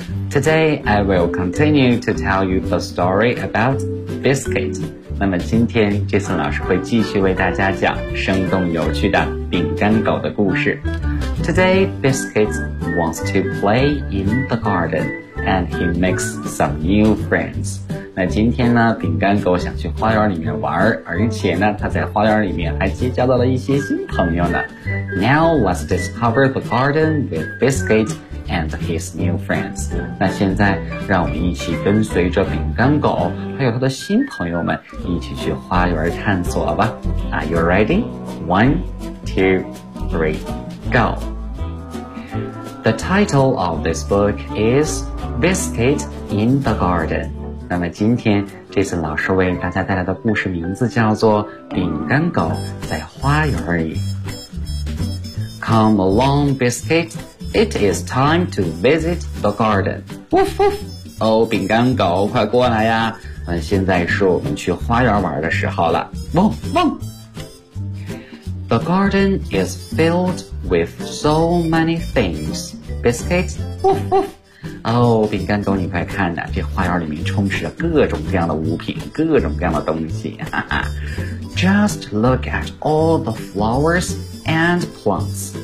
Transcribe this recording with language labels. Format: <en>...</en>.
<en>Today, I will continue to tell you the story about Biscuit.</en> <zh>那么今天 Jason 老师会继续为大家讲生动有趣的饼干狗的故事。</zh> <en>Today, Biscuit wants to play in the garden. And he makes some new friends.</en> <zh>那今天呢，饼干狗想去花园里面玩，而且呢，他在花园里面还结交到了一些新朋友呢。</zh> <en>Now let's discover the garden with Biscuit and his new friends.</en> <zh>那现在让我们一起跟随着饼干狗还有他的新朋友们一起去花园探索吧。</zh> <en>Are you ready? One, two, three, go. The title of this book is. Biscuit in the Garden.</en> <zh>那么今天这次老师为大家带来的故事名字叫做饼干狗在花园里。</zh> <en>Come along, Biscuit. It is time to visit the garden. Woof woof.</en> <zh>哦，饼干狗快过来呀。现在是我们去花园玩的时候了。汪汪。</zh> <en>The garden is filled with so many things. Biscuit, woof woof.</en> <zh>饼干狗你快看啊，这花园里面充斥着各种各样的物品，各种各样的东西，哈哈。</zh> <en>Just look at all the flowers and plants.</en>